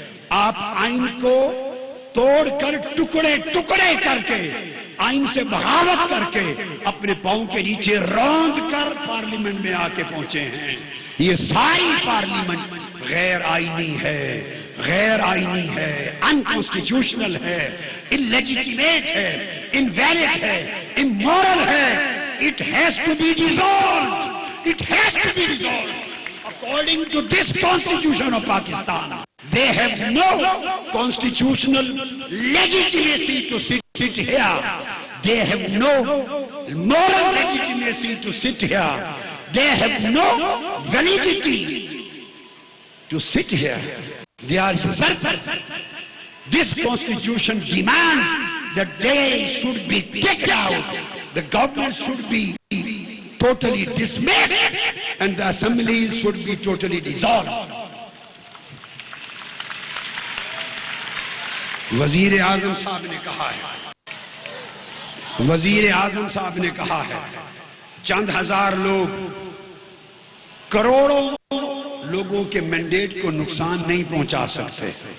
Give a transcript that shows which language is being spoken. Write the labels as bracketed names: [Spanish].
[Urdu] آپ آئین کو توڑ کر ٹکڑے ٹکڑے کر کے آئین سے بغاوت کر کے اپنے پاؤں کے نیچے روند کر پارلیمنٹ میں آ کے پہنچے ہیں. یہ ساری پارلیمنٹ غیر آئینی ہے، غیر آئینی ہے، انکانسٹیٹیوشنل ہے، انلیجیٹیمیٹ ہے، انویلڈ ہے، امورل ہے. [English] It has to be dissolved. It has to be dissolved according to this constitution of Pakistan. They have no constitutional legitimacy to sit here. They have no moral legitimacy to sit here. They have no validity to sit here. They are usurpers. This constitution demands that they should be kicked out. The government should be totally dismissed and the assemblies should be totally dissolved. [Urdu] وزیر اعظم صاحب نے کہا ہے، وزیر اعظم صاحب نے کہا ہے چند ہزار لوگ کروڑوں لوگوں کے مینڈیٹ کو نقصان نہیں پہنچا سکتے.